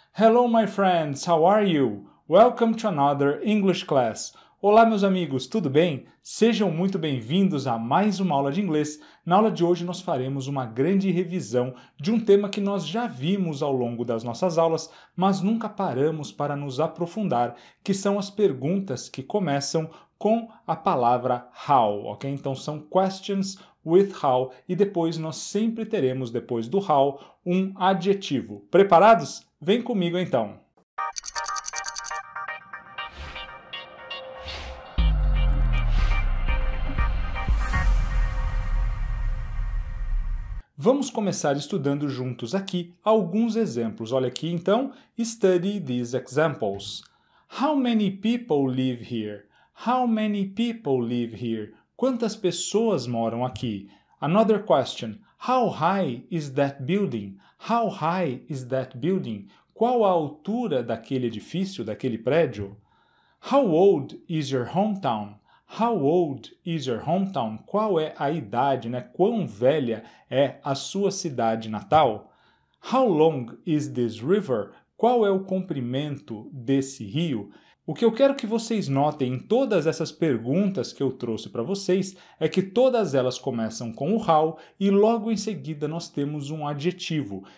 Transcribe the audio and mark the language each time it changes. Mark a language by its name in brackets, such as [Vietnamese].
[English] Hello, my friends, how are you? Welcome to another English class. [Portuguese] Olá, meus amigos, tudo bem? Sejam muito bem-vindos a mais uma aula de inglês. Na aula de hoje nós faremos uma grande revisão de um tema que nós já vimos ao longo das nossas aulas, mas nunca paramos para nos aprofundar, que são as perguntas que começam com a palavra how, ok? Então são [English] questions with how [Portuguese] e depois nós sempre teremos, depois do how, um adjetivo. Preparados? Vem comigo então! Vamos começar estudando juntos aqui alguns exemplos. Olha aqui então, [English] study these examples. How many people live here? How many people live here? [Portuguese] Quantas pessoas moram aqui? [English] Another question. How high is that building? How high is that building? [Portuguese] Qual a altura daquele edifício, daquele prédio? [English] How old is your hometown? How old is your hometown? [Portuguese] Qual é a idade, né? Quão velha é a sua cidade natal? [English] How long is this river? [Portuguese] Qual é o comprimento desse rio? O que eu quero que vocês notem em todas essas perguntas que eu trouxe para vocês é que todas elas começam com o how e logo em seguida nós temos um adjetivo.